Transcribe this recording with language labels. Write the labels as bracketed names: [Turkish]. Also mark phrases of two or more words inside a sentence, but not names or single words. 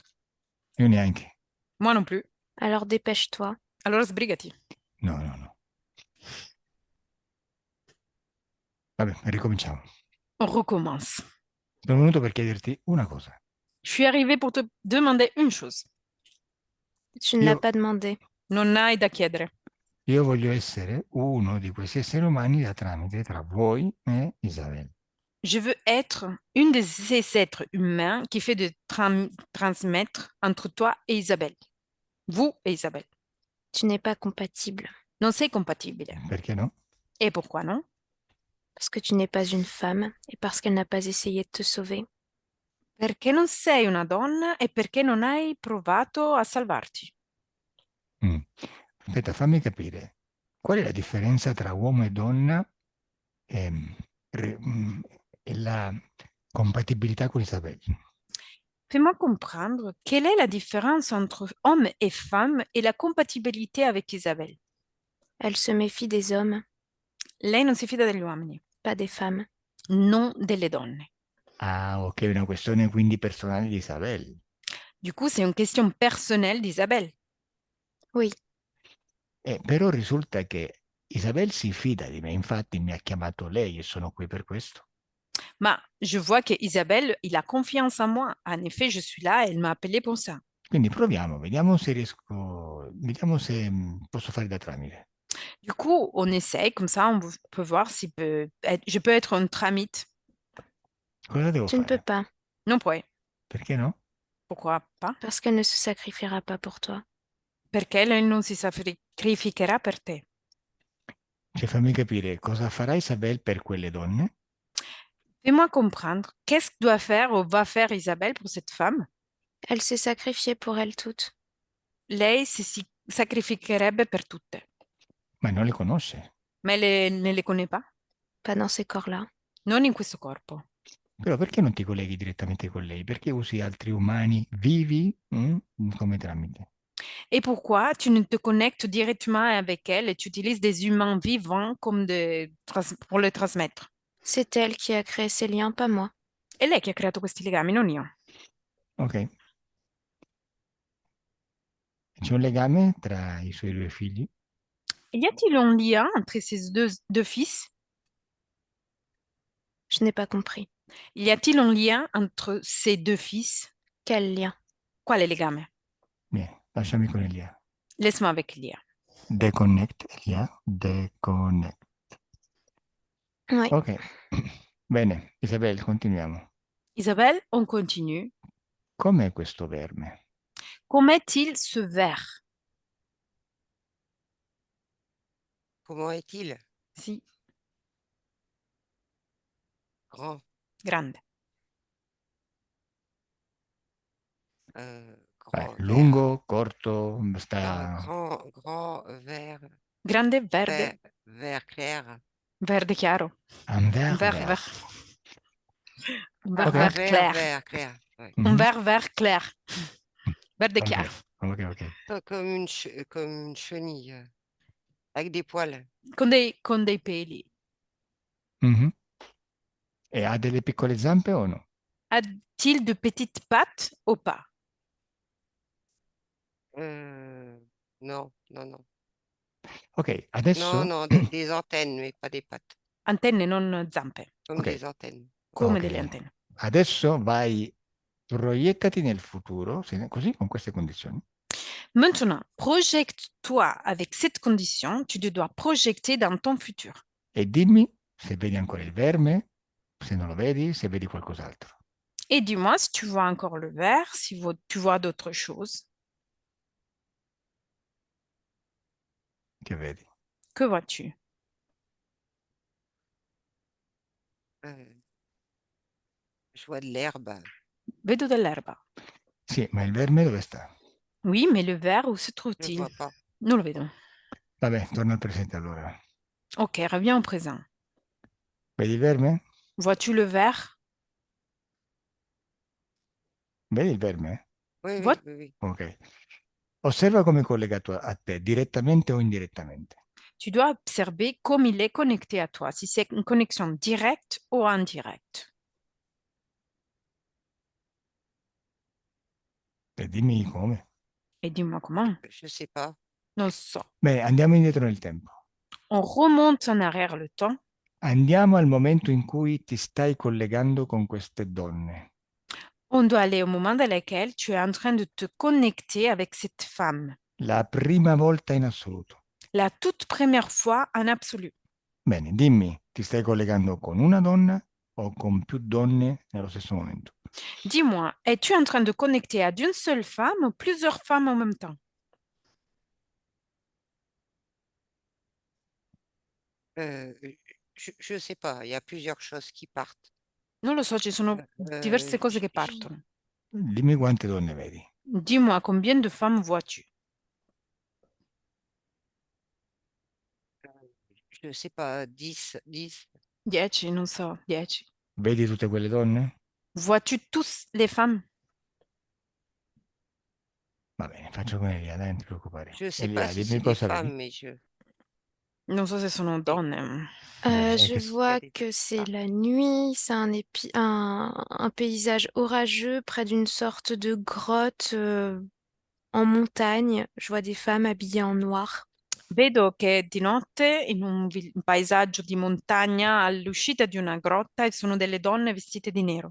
[Italian] Io neanche. [French] Moi non plus. Alors dépêche-toi. [Italian] Allora sbrigati. No, no, no. Vabbè, ricominciamo. [French] On recommence. [Italian] Sono venuto per chiederti una cosa. [French] Je suis arrivée pour te demander une chose. Tu ne l'as [Italian] Io, [French] pas demandé. [Italian] Non hai da chiedere. io voglio essere uno di questi esseri umani da tramite tra voi e Isabel. [French] Je veux être une de ces êtres humains qui fait de transmettre entre toi et Isabelle. Vous et Isabelle. Tu n'es pas compatible. [Italian] Non sei compatibile. Perché no? [French] Et pourquoi non? Parce que tu n'es pas une femme et parce qu'elle n'a pas essayé de te sauver. [Italian] Perché non sei una donna e perché non hai provato a salvarti. Mm. Aspetta, fammi capire. Qual è la differenza tra uomo e donna e, e la compatibilità con Isabel? [French] Fais-moi comprendre quelle est la différence entre homme et femme et la compatibilité avec Isabelle. Elle se méfie des hommes, [Italian] Lei non si fida degli uomini, [French] pas des femmes. [Italian] non delle donne. Ah, ok, è una questione quindi personale di Isabel. [French] Du coup, c'est une question personnelle d'Isabelle. Oui, [Italian] Però risulta che Isabel si fida di me, infatti mi ha chiamato lei e sono qui per questo. [French] Mais je vois que Isabelle, il a confiance en moi. En effet, je suis là, elle m'a appelé pour ça. [Italian] Quindi proviamo, vediamo se riesco, vediamo se posso fare da tramite. [French] Du coup, on essaye, comme ça, on peut voir si je peux être un tramite. [Italian] Cosa devo [French] tu ne peux [Italian] fare? [French] pas. pas, [Italian] Non puoi. Perché no? [French] Pourquoi pas? parce qu'elle ne se sacrifiera pas pour toi. [Italian] Perché lei non si sacrificherà per te. Cioè, fammi capire cosa farà Isabel per quelle donne [French] Fais-moi comprendre, qu'est-ce que doit faire ou va faire Isabelle pour cette femme? Elle s'est sacrifiée pour elles toutes. [Italian] Lei si sacrificherebbe per tutte, ma non le conosce. [French] ma ne le connaît pas, Pas dans ces corps-là. [Italian] non in questo corpo. Però perché non ti colleghi direttamente con lei? Perché usi altri umani vivi come tramite? [French] Et pourquoi tu ne te connectes directement avec elle et tu utilises des humains vivants comme pour le trasmettre? C'est elle qui a créé ces liens, pas moi. [Italian] È lei che ha creato questi legami, non io. Ok. C'è un legame tra i suoi due figli? [French] Y a-t-il un lien entre ces deux fils? Je n'ai pas compris. Y a-t-il un lien entre ces deux fils? Quel lien? [Italian] Quale legame? Vieni, lasciami con Elia. [French] Laisse-moi avec Elia. Deconnect, Elia. Deconnect. Oui. Ok. [Italian] Bene, Isabel, continuiamo. [French] Isabelle, on continue. [Italian] Com'è questo verme? [French] Comment est-il ce ver? Comment est-il? [Italian] Si, [French] Grand, [Italian] grande. [French] grand vert. [Italian] Lungo, corto, [French] Non, [Italian] sta... [French] grand vert, [Italian] Grande, verde, [French] vert, vert clair. [Italian] Verde chiaro. [French] Un vert Vert, vert. vert. Un vert, Ok. vert clair. Vert clair. Ouais. Un Mhm. vert, vert clair. [Italian] Verde Ok, chiaro. ok. [French] Comme une chenille, avec des poils. [Italian] Con dei peli. Mhm. E ha delle piccole zampe o no? [French] A-t-il de petites pattes ou pas? Non, non, non. [Italian] Ok, [French] Non, [Italian] adesso... [French] non, des antennes, mais pas des pattes. [Italian] Antenne, non zampe. [French] Comme Ok. des antennes. [Italian] Come Ok. delle antenne. Adesso vai, proiettati nel futuro, così, con queste condizioni, [French] Maintenant, projette-toi avec cette condition. Tu te dois projeter dans ton futur. [Italian] e dimmi se vedi ancora il verme, se non lo vedi, se vedi qualcos'altro. [French] Et dis-moi si tu vois encore le vert, si tu vois d'autres choses. [Italian] Che vedi? [French] Que vois-tu? Je vois de l'herbe. [Italian] Vedo dell'erba. Sì, ma il verme dove sta? [French] Oui, mais le vert, où se Je ne trouve-t-il? vois pas. [Italian] Non lo vedo. Vabbè, torna al presente allora. [French] Ok, reviens au présent. [Italian] Vedi il verme? [French] Vois-tu le vert? [Italian] Vedi il verme? [French] Oui, Vois- oui, oui, oui. Ok. [Italian] Osserva come è collegato a te, direttamente o indirettamente. [French] Tu dois observer comme il est connecté à toi, si c'est une connexion directe ou indirecte. [Italian] E dimmi come. [French] Et dis-moi comment. Je ne sais pas. [Italian] Non so. Beh, andiamo indietro nel tempo. [French] On remonte en arrière le temps. [Italian] Andiamo al momento in cui ti stai collegando con queste donne. [French] On doit aller au moment dans lequel tu es en train de te connecter avec cette femme. [Italian] La prima volta in assoluto. [French] La toute première fois en absolu. [Italian] Bene, dimmi, ti stai collegando con una donna o con più donne nello stesso momento? [French] Dis-moi, es-tu en train de connecter à d'une seule femme ou plusieurs femmes en même temps? Je ne sais pas. Il y a plusieurs choses qui partent. [Italian] Non lo so, ci sono diverse cose [French] Je- [Italian] che partono. Dimmi quante donne vedi. [French] Dis-moi, combien de femmes vois-tu? je ne sais pas. 10. [Italian] 10, non so, 10. Vedi tutte quelle donne? [French] Vois-tu tous les femmes? [Italian] Va bene, faccio come Elia, dai, non ti preoccupare. [French] Je ne sais pas [Italian] Elia, si dimmi [French] c'est des [Italian] cosa vedi. [French] femmes, mais je. [Italian] Non so se sono donne. Beh, [French] Je [Italian] che- [French] vois des que c'est femmes. la nuit, c'est un paysage orageux près d'une sorte de grotte en montagne. Je vois des femmes habillées en noir. [Italian] Vedo che di notte in un paesaggio di montagna all'uscita di una grotta e sono delle donne vestite di nero.